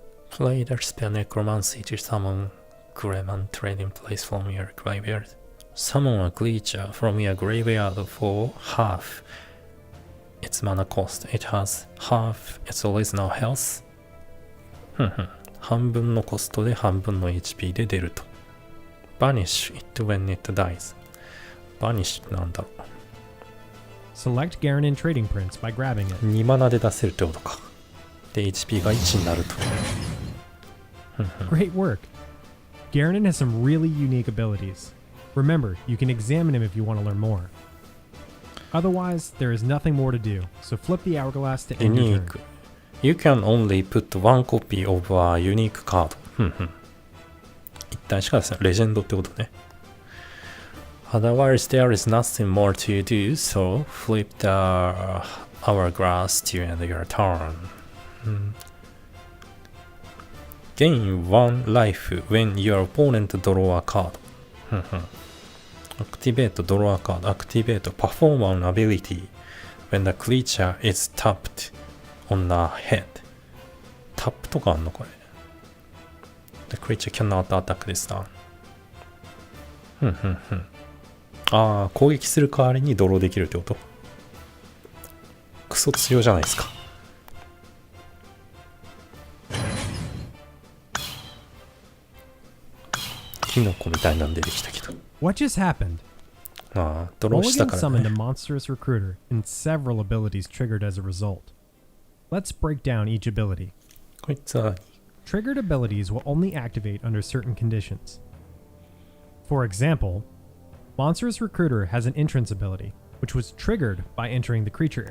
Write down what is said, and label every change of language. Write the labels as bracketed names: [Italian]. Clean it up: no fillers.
[English] Play the spell Necromancy to summon Greman Trading Place from your graveyard. Summon a creature from your graveyard for half its mana cost. It has half its original health. [Japanese] 半分のコストで半分の HP で出ると。 [English] Banish it when it dies. [Japanese] Banish ってなんだろ [English] Select Garanin Trading Prince by grabbing it. [Japanese] う。 2マナで出せるってことか。で、HP が1になると。 [English] Great work! Garanin has some really unique abilities. Remember, you can examine him if you want to learn more. Otherwise, there is nothing more to do, so flip the hourglass to end your turn. Unique. You can only put one copy of a unique card. [Japanese] 一体しかですね。レジェンドってことね。 [English] Otherwise, there is nothing more to do, so flip the hourglass to end your turn. Gain one life when your opponent draw a card. Activate draw a card. Activate perform an ability when the creature is tapped on the head. [Japanese] タップとかあんのこれ。 [English] The creature cannot attack this turn. [Japanese] ああ、攻撃する代わりにドローできるってこと？クソ強じゃないですか。キノコみたいなんでできたけど。 [English] What just happened? [Japanese] ああ、ドローした [English] Mulligan [Japanese] から [English] summoned a [Japanese] ね。 [English] monstrous recruiter, and several abilities triggered as a result. Let's break down each ability. [Japanese] こいつは、 [English] Triggered abilities will only activate under certain conditions. For example, Monstrous Recruiter has an entrance ability, which was triggered by entering the creature